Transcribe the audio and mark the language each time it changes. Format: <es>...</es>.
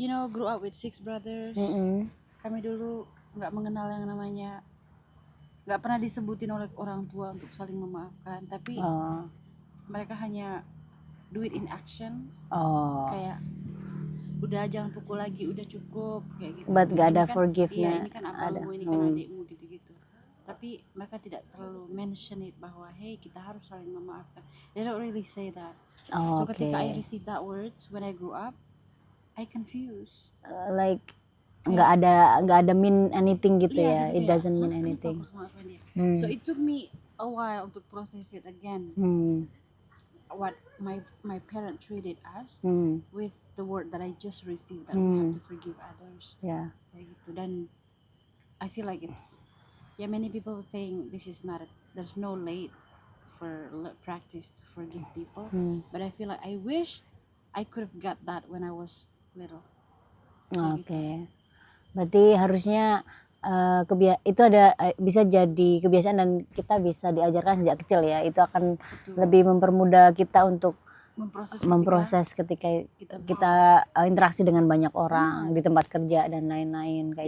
<en>Grew up with 6 brothers.</en> <id>Kami dulu nggak mengenal yang namanya, nggak pernah disebutin oleh orang tua untuk saling memaafkan, tapi mereka hanya</id> <en>do it in actions.</en> <id>Kayak udah jangan pukul lagi, udah cukup kayak gitu.</id> <en>But</en> <id>gak ada Ini kan,</id> <en>forgive-nya.</en> <id>Iya, ini kan abangmu, ini kan adikmu gitu-gitu. Tapi mereka tidak terlalu</id> <en>mention it</en> <id>bahwa hey, kita harus saling memaafkan.</id> <en>They don't really say that.</en> <id>So ketika</id> <en>I receive that words when I grew up, I confused. Like</en> <id>nggak ada</id> <en>mean anything</en> <id>gitu ya. Gitu</id> <en>It doesn't mean anything. So it took me a while</en> <id>untuk</id> <en>process it again. What my parent treated us with the word that I just received, that we have to forgive others. Yeah.</en> <id>Kayak gitu. Dan</id> <en>I feel like it's, many people saying this is not there's no late for practice to forgive people, but I feel like I wish I could have got that when I was little.</en> <id>Oke. Berarti harusnya itu ada bisa jadi kebiasaan dan kita bisa diajarkan sejak kecil ya. Itu akan lebih mempermudah kita untuk memproses ketika kita interaksi dengan banyak orang di tempat kerja dan lain-lain kayak</id>